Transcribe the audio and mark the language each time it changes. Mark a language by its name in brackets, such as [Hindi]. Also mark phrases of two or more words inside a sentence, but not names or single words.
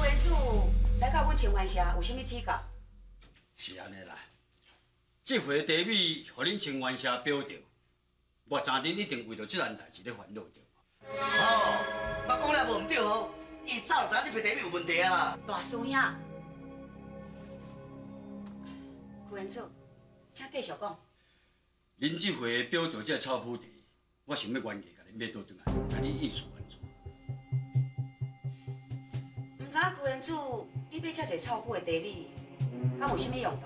[Min Nan Chinese] 主来到阮清源社，有啥物指教？是安尼啦。这回茶米互恁清源社标着，我知恁一定为着这件代志咧烦恼着。哦，我讲了无唔对哦，伊早知这批茶米有问题啊啦。大师兄，副院长，请继续讲。恁这回标着这草埔地，我想要原价甲恁买倒转来，甲你意思安怎？唔知副院长，你买遮济草埔的茶米，敢有啥物用途？